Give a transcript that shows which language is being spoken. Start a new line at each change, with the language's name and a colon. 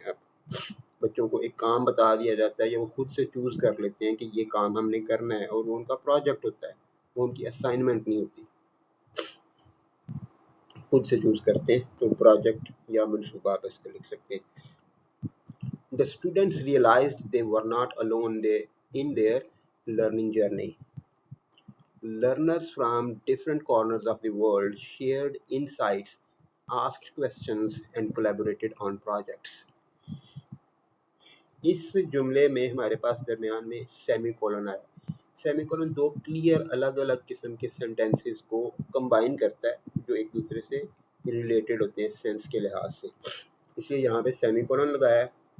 Hindi: अब बच्चों को एक काम बता दिया जाता है या वो खुद से चूज़ कर लेते हैं कि ये काम हमने करना है, और वो उनका प्रोजेक्ट होता है, वो उनकी असाइनमेंट नहीं होती, खुद से चूज़ करते हैं। तो प्रोजेक्ट या मनसूबा आप इसको लिख सकते हैं।
English: The students realized they were not alone in their learning journey. Learners from different corners of the world shared insights, asked questions, and collaborated on projects.
Hindi: इस जुमले में हमारे पास दरमियान में सेमीकोलन आया। सेमीकोलन दो क्लियर अलग अलग किस्म के सेंटेंसेस को कंबाइन करता है जो एक दूसरे से रिलेटेड होते हैं सेंस के लिहाज से, इसलिए यहाँ पे सेमीकोलन लगाया है।